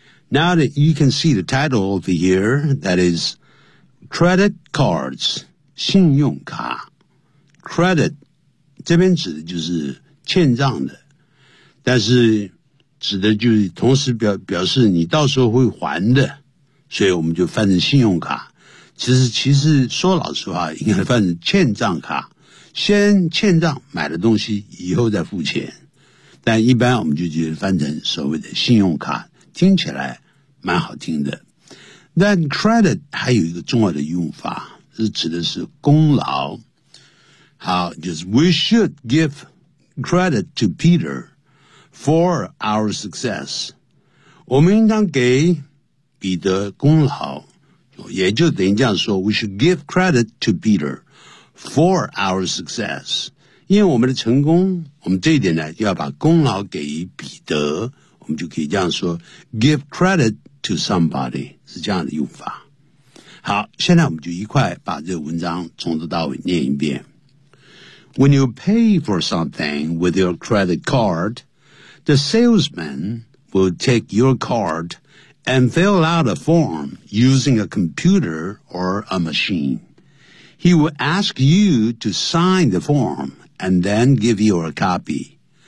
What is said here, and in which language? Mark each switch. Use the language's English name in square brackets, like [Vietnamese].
[English] Now that you can see the title of the year, that is credit cards, 信用卡。 [Chinese] Credit 这边指的就是欠账的。但是指的就是同时表示你到时候会还的，所以我们就翻成信用卡。其实说老实话，应该翻成欠账卡，先欠账买的东西以后再付钱，但一般我们就翻成所谓的信用卡，听起来蛮好听的。但 credit 还有一个重要的用法，是指的是功劳。好，就是 [English] we should give credit to PeterFor our success, [Chinese] 我们应当给彼得功劳，也就等于这样说 [English] ,we should give credit to Peter for our success. [Chinese] 因为我们的成功，我们这一点呢，要把功劳给彼得，我们就可以这样说 , [English] give credit to somebody, [Chinese] 是这样的用法。好，现在我们就一块把这个文章从头到尾念一遍。 [English] When you pay for something with your credit card,The salesman will take your card and fill out a form using a computer or a machine. He will ask you to sign the form and then give you a copy.